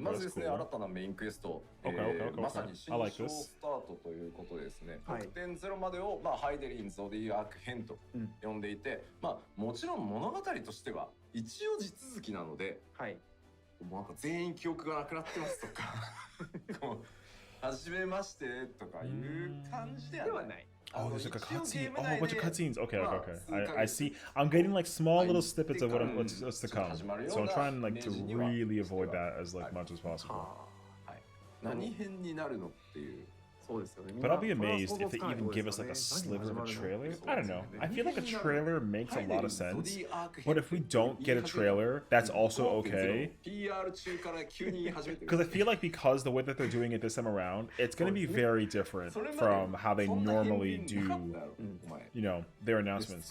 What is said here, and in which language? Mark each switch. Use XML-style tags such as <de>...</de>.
<ja>まずですね、新たなメインクエスト、まさに新章スタートということでですね、6.0 までを、ハイデリンゾディアーク編と呼んでいて、もちろん物語としては一応地続きなので、もうなんか全員記憶がなくなってますとか、初めましてとかいう感じではない。</ja> <en>Oh, there's like a cutscene. Oh, a bunch of cutscenes. Okay. I see. I'm getting like small little snippets of what's to come. So I'm trying like to really avoid that as like much as possible.</en> <ja>何編になるのっていう</ja> <en>But I'll be amazed if they even give us like a sliver of a trailer. I don't know. I feel like a trailer makes a lot of sense. But if we don't get a trailer, that's also okay. Because I feel like because the way that they're doing it this time around, it's going to be very different from how they normally do, you know, their announcements.</en>